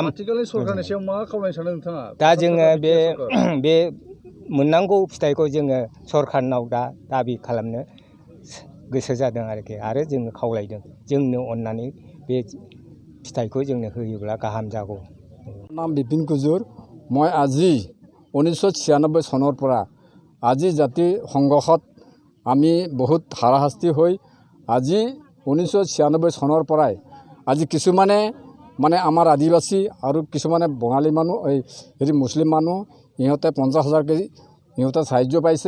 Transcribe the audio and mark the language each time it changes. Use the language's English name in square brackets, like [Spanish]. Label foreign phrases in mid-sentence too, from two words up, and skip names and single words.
[Bodo] आथिखालनि सरकारनि सायाव मा खावलायनो सानो नोंथाङा? दा जोङो बे मोननांगौ फिथाइखौ जोङो सरकारनाव दा दाबि खालामनो गोसो जादों आरोखि, आरो जोङो खावलायदों जोंनो अननानै बे फिथाइखौ जोंनो होयोब्ला गाहाम जागौ। नाम बिपिन कुजुर। [Assamese] मैं আজি 1996 চনৰ পৰা আজি জাতি সংঘৰ্ষত আমি বহুত হাৰাশাস্তি হৈ আজি 1996 চনৰ পৰাই আজি কিছুমানে মানে আমাৰ আদিবাসী আৰু কিছুমানে বঙালী মানুহ, এই মুছলিম মানুহ, ইহঁতে 50,000 কেজি ইহঁতে সাহায্য পাইছে।